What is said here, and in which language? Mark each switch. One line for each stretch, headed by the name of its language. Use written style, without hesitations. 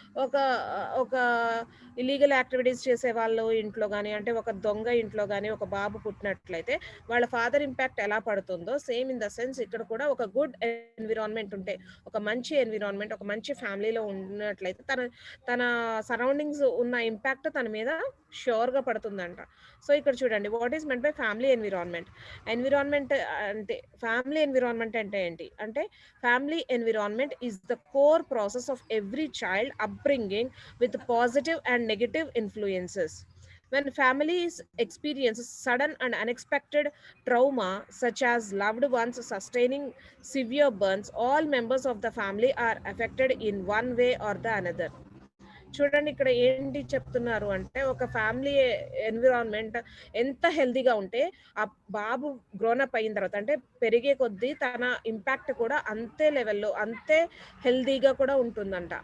Telugu: ఒక ఒక illegal activities చేసేవాళ్ళు ఇంట్లో గాని, అంటే ఒక దొంగ ఇంట్లో గాని ఒక బాబు పుట్టినట్లయితే వాళ్ళ ఫాదర్ ఇంపాక్ట్ ఎలా పడుతుందో సేమ్ ఇన్ ద సెన్స్ ఇక్కడ కూడా ఒక గుడ్ ఎన్విరాన్మెంట్ ఉంటే, ఒక మంచి ఎన్విరాన్మెంట్, ఒక మంచి ఫ్యామిలీలో ఉన్నట్లయితే తన సరౌండింగ్స్ ఉన్న ఇంపాక్ట్ తన మీద ష్యూర్‌గా పడుతుందంట. సో, ఇక్కడ చూడండి
English: What is meant by family environment.
Telugu: Environment అంటే ఫ్యామిలీ ఎన్విరాన్మెంట్ అంటే ఏంటి?
English: అంటే family environment is the core process of every child upbringing with positive and negative influences. When families experience sudden and unexpected trauma, such as loved ones sustaining severe burns, all members of the family are affected in one way or the another.
Telugu: చూడండి ఇక్కడ ఏంటి చెప్తున్నారు అంటే ఒక family environment ఎంత హెల్దీగా ఉంటే ఆ బాబు గ్రోనప్ అయిన తర్వాత అంటే పెరిగే కొద్దీ తన ఇంపాక్ట్ కూడా అంతే లెవెల్లో అంతే హెల్దీగా కూడా ఉంటుందంట.